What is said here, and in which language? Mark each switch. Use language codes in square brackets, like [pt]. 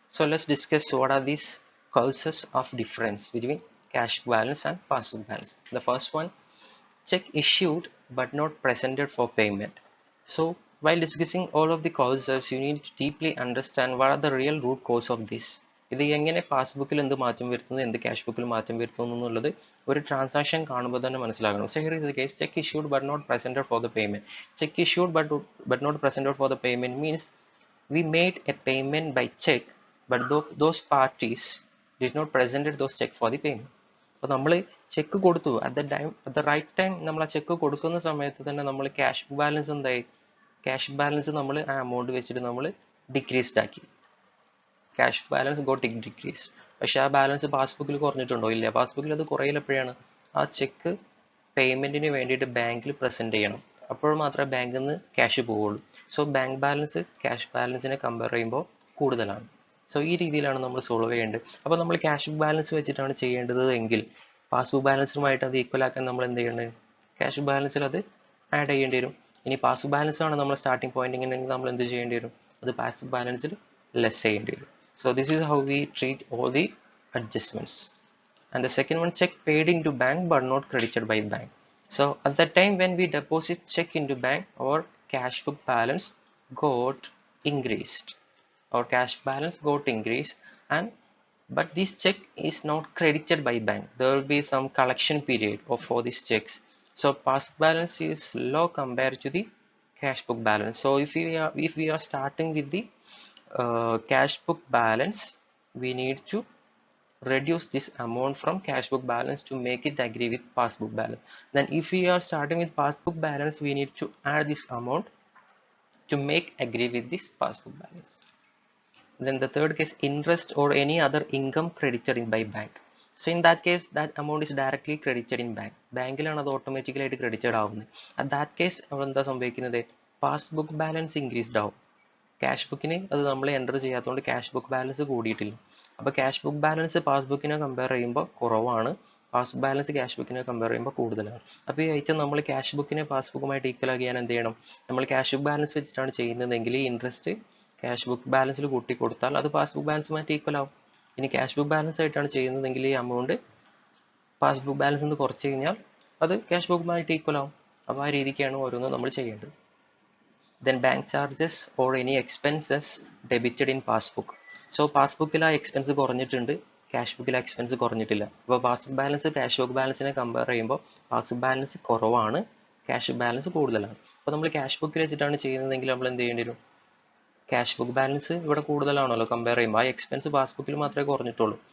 [en] So let's discuss what are these causes of difference between cash book balance and passbook balance. The first one, check issued but not presented for payment. So while discussing all of the causes, you need to deeply understand what are the real root cause of this. [ml] ഇത് എങ്ങനെ പാസ്ബുക്കിൽ എന്ത് മാറ്റം വരുത്തുന്നു, എന്ത് cash ബുക്കിൽ മാറ്റം വരുത്തുന്നു എന്നുള്ളത് ഒരു ട്രാൻസാക്ഷൻ കാണുമ്പോൾ തന്നെ മനസ്സിലാകണം. [en] So here is the case, check issued but not presented for the payment. Check issued but not presented for the payment means we made a payment by check but those parties did not presented those check for the payment. [ml] അപ്പോൾ നമ്മൾ check കൊടുത്തു [en] at the right time [ml] നമ്മൾ ആ check കൊടുക്കുന്ന സമയത്ത് തന്നെ നമ്മൾ cash balance എന്തായി, ക്യാഷ് ബാലൻസ് നമ്മൾ ആ എമൗണ്ട് വെച്ചിട്ട് നമ്മൾ ഡിക്രീസ്ഡ് ആക്കി. [en] Cash balance got decrease. [ml] പക്ഷെ ആ ബാലൻസ് പാസ്ബുക്കിൽ കുറഞ്ഞിട്ടുണ്ടോ? ഇല്ല. പാസ്ബുക്കിൽ അത് കുറയില്ല. എപ്പോഴാണ് ആ ചെക്ക് പേയ്മെന്റിന് വേണ്ടിയിട്ട് ബാങ്കിൽ പ്രസന്റ് ചെയ്യണം. അപ്പോൾ മാത്രമേ ബാങ്കിൽ നിന്ന് ക്യാഷ് പോവുള്ളൂ. So bank balance cash ബാലൻസിനെ compare ചെയ്യുമ്പോൾ കൂടുതലാണ്. സോ ഈ രീതിയിലാണ് നമ്മൾ സോൾവ് ചെയ്യേണ്ടത്. അപ്പോൾ നമ്മൾ ക്യാഷ് ബാലൻസ് വെച്ചിട്ടാണ് ചെയ്യേണ്ടത് എങ്കിൽ പാസ്ബുക്ക് ബാലൻസുമായിട്ട് അത് ഈക്വൽ ആക്കാൻ നമ്മൾ എന്ത് ചെയ്യേണ്ടത്, ക്യാഷ് ബാലൻസിൽ അത് ആഡ് ചെയ്യേണ്ടി വരും. ഇനി പാസ്ബുക്ക് ബാലൻസ് ആണ് നമ്മൾ സ്റ്റാർട്ടിംഗ് പോയിന്റ് ഉണ്ടെങ്കിൽ നമ്മൾ എന്ത് ചെയ്യേണ്ടി വരും, അത് പാസ്ബുക്ക് ബാലൻസിൽ ലെസ് ചെയ്യേണ്ടി വരും. [en] So this is how we treat all the adjustments. And the second one, check paid into bank but not credited by bank. So at the time when we deposit check into bank, our cash book balance got increased. Our cash balance got increased, and but this check is not credited by bank. There will be some collection period for these checks. So past balance is low compared to the cash book balance. So if we are starting with the cash book balance, we need to reduce this amount from cash book balance to make it agree with passbook balance. Then if we are starting with passbook balance, we need to add this amount to make agree with this passbook balance. Then the third case, interest or any other income credited in by bank. So in that case, that amount is directly credited in bank. [ml] ബാങ്കിലാണ് അത് automatically ആയിട്ട് credited ആവുന്നത്. [en] at that case [ml] അവിടെ എന്താ സംഭവിക്കുന്നത്, passbook balance increased ആവും. Cash ബുക്കിന് അത് നമ്മൾ എൻ്റർ ചെയ്യാത്തതുകൊണ്ട് ക്യാഷ് ബുക്ക് ബാലൻസ് കൂടിയിട്ടില്ല. അപ്പോൾ ക്യാഷ് ബുക്ക് ബാലൻസ് പാസ്ബുക്കിനെ കമ്പയർ ചെയ്യുമ്പോൾ കുറവാണ്, പാസ്ബുക്ക് ബാലൻസ് ക്യാഷ് ബുക്കിനെ കമ്പയർ ചെയ്യുമ്പോൾ കൂടുതലാണ്. അപ്പോൾ ഈ ഐറ്റം നമ്മൾ ക്യാഷ് ബുക്കിനെ പാസ്ബുക്കുമായിട്ട് ഈക്വൽ ആക്കിയാൽ എന്ത് ചെയ്യണം, നമ്മൾ ക്യാഷ് ബുക്ക് ബാലൻസ് വെച്ചിട്ടാണ് ചെയ്യുന്നതെങ്കിൽ ഈ ഇൻട്രസ്റ്റ് ക്യാഷ് ബുക്ക് ബാലൻസിൽ കൂട്ടി കൊടുത്താൽ അത് പാസ്ബുക്ക് ബാലൻസുമായിട്ട് ഈക്വൽ ആവും. ഇനി ക്യാഷ് ബുക്ക് ബാലൻസ് ആയിട്ടാണ് ചെയ്യുന്നതെങ്കിൽ ഈ എമൗണ്ട് പാസ്ബുക്ക് ബാലൻസ് നിന്ന് കുറച്ച് കഴിഞ്ഞാൽ അത് ക്യാഷ് ബുക്കുമായിട്ട് ഈക്വൽ ആവും. അപ്പോൾ ആ രീതിക്കാണ് ഓരോന്നും നമ്മൾ ചെയ്യേണ്ടത്. [en] Then bank charges or any expenses debited in passbook. [ml] So പാസ്ബുക്കിൽ ആ എക്സ്പെൻസ് കുറഞ്ഞിട്ടുണ്ട്, ക്യാഷ് ബുക്കിൽ ആ എക്സ്പെൻസ് കുറഞ്ഞിട്ടില്ല. അപ്പോൾ passbook balance cash book ബാലൻസിനെ compare ചെയ്യുമ്പോൾ പാസ്ബുക്ക് ബാലൻസ് കുറവാണ്, ക്യാഷ് ബാലൻസ് കൂടുതലാണ്. അപ്പോൾ നമ്മൾ ക്യാഷ് ബുക്കിൽ വെച്ചിട്ടാണ് ചെയ്യുന്നതെങ്കിൽ നമ്മൾ എന്ത് ചെയ്യേണ്ടി വരും, ക്യാഷ് ബുക്ക് ബാലൻസ് ഇവിടെ കൂടുതലാണല്ലോ കമ്പയർ ചെയ്യുമ്പോൾ, ആ എക്സ്പെൻസ് പാസ്ബുക്കിൽ മാത്രമേ കുറഞ്ഞിട്ടുള്ളൂ.